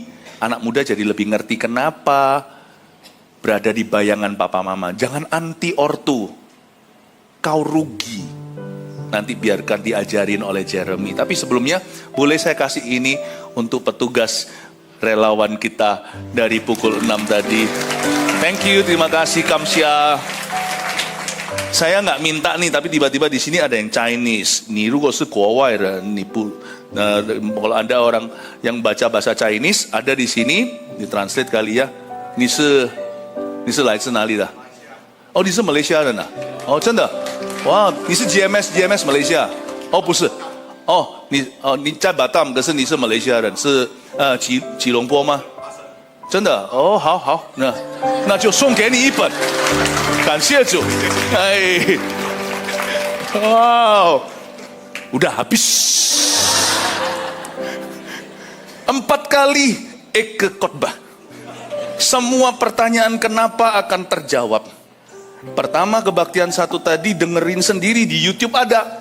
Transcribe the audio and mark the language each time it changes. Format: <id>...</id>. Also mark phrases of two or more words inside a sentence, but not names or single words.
<id>Anak muda jadi lebih ngerti kenapa berada di bayangan papa mama. Jangan anti ortu. Kau rugi. Nanti biarkan diajarin oleh Jeremy. Tapi sebelumnya boleh saya kasih ini untuk petugas relawan kita dari pukul 6 tadi.</id> <en>Thank you,</en> <id>terima kasih Kamsia. Saya nggak minta nih, tapi tiba-tiba di sini ada yang Chinese. Ni</id> <zh>如果是国外人你不</zh> <id>kalau ada orang yang baca bahasa Chinese, ada di sini ditranslate kali ya.</id> <zh>你是来自哪里的？哦，你是马来西亚人啊？哦，真的？哇，你是 GMS 马来西亚？哦，不是。哦，你在Batam，可是你是马来西亚人，是吉隆坡吗？真的？哦，好，那就送给你一本，感谢主。</zh> <id>哎，wow，udah habis。4 kali khotbah. Semua pertanyaan kenapa akan terjawab. Pertama, kebaktian 1 tadi dengerin sendiri di YouTube ada.</id>